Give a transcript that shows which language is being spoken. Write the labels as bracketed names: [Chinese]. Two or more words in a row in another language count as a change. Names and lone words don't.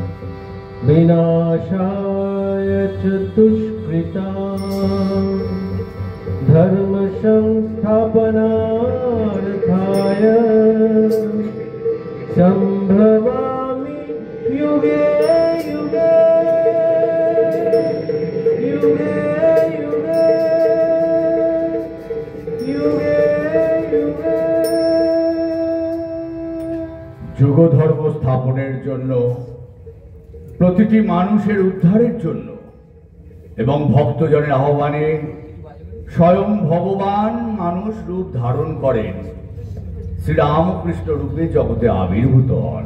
[Sanskrit] विनाशाय च दुष्कृतां धर्म संस्थापनार्थाय संभवामि युगे युगे युगे युगे युगे युगे। [Bangla] যুগ ধর্ম স্থাপনের জন্য, প্রতিটি মানুষের উদ্ধারের জন্য এবং ভক্তজনের আহ্বানে স্বয়ং ভগবান মানুষ রূপ ধারণ করেন, শ্রীরামকৃষ্ণ রূপে জগতে আবির্ভূত হন।